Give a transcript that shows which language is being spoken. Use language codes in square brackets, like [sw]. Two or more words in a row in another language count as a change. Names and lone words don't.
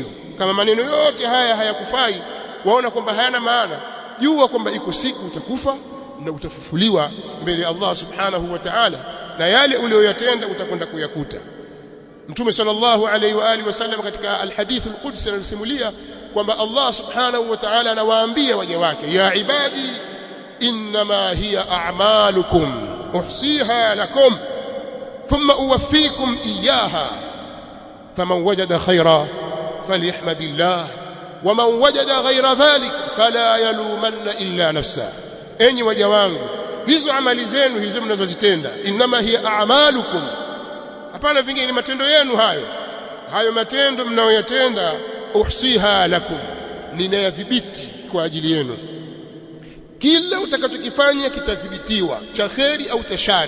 [sw] Kama maneno yote haya hayakufai, waona kwamba hayana maana, jua kwamba iko siku utakufa na utafufuliwa mbele ya Allah [ar] سبحانه وتعالى, [sw] na yale uliyoyatenda utakwenda kuyakuta. Mtume [ar] صلى الله عليه وعلى آله وسلم [sw] katika [ar] الحديث القدسي [sw] anasimulia kwamba Allah [ar] سبحانه وتعالى [sw] anawaambia waja wake, [ar] يا عبادي إنما هي أعمالكم أحصيها لكم ثم أوفيكم إياها فمن وجد خيرا فليحمد الله ومن وجد غير ذلك فلا يلومن إلا نفسه. [sw] Enyi waja wangu, hizo amali zenu hizo mnazozitenda, [ar] إنما هي أعمالكم, [sw] hapana vingine, ni matendo yenu hayo matendo mnayoyatenda, [ar] أحصيها لكم, [sw] ninayadhibiti kwa ajili yenu. Kila utakachokifanya kitathibitiwa, cha kheri au cha shari.